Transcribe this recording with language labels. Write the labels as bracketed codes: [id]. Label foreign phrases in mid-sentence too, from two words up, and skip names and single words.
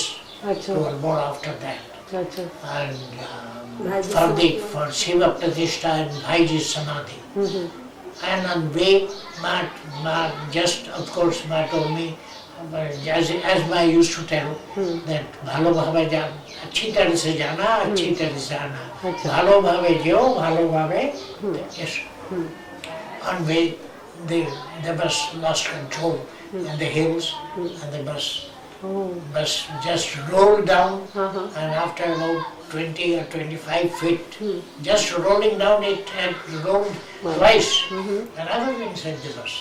[hi] अच्छा [en] to Almora after that. [hi] अच्छा [en] And Bhaiji for Shiva Pratishtha and Bhaiji Samadhi. And on way, Ma just, of course, Ma told me, as Ma used to tell, that [bn] ভালো ভাবে যান, [hi] अच्छी तरह से जाना, अच्छी तरह से आना. अच्छा। [bn] ভালো ভাবে যেও, ভালো ভাবে, [en] yes. On way, the bus lost control in the hills, and the bus just rolled down, and after about 20 or 25 feet, just rolling down, it had rolled twice, and I was inside the bus.